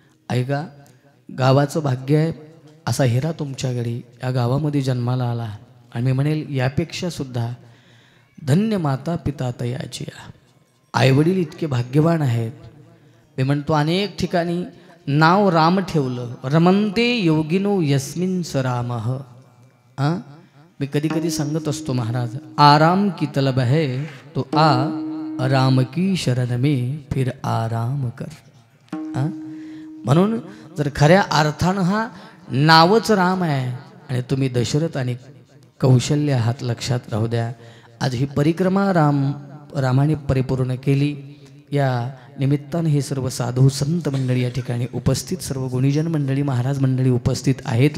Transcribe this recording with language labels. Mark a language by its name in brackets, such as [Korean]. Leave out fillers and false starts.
[Marathi] ऐका, गावाचं भाग्य आहे असा हिरा तुमच्याकडे या गावामध्ये जन्माला आला. आणि मी म्हणेल यापेक्षा सुद्धा धन्य माता पिता तयाची. आईवडील इतके भाग्यवान आहेत. मी म्हणतो अनेक ठिकाणी नाव राम ठेवलं, [Sanskrit] रमंते योगिनो यस्मिन स रामः. [Marathi] हां, मी कधी कधी सांगत असतो महाराज, [Hindi] आराम की तलब है तो आ राम की शरण में फिर आराम कर. [Marathi] म्हणून जर खऱ्या अर्थानं हा नावच राम आहे आणि तुम्ही दशरथ आणि कौशल्य आहात, लक्षात राहू द्या. आज ही परिक्रमा रामाने परिपूर्ण केली. या निमित्तानं हे सर्व साधू संत मंडळी या ठिकाणी उपस्थित, सर्व गुणीजन मंडळी महाराज मंडळी उपस्थित आहेत.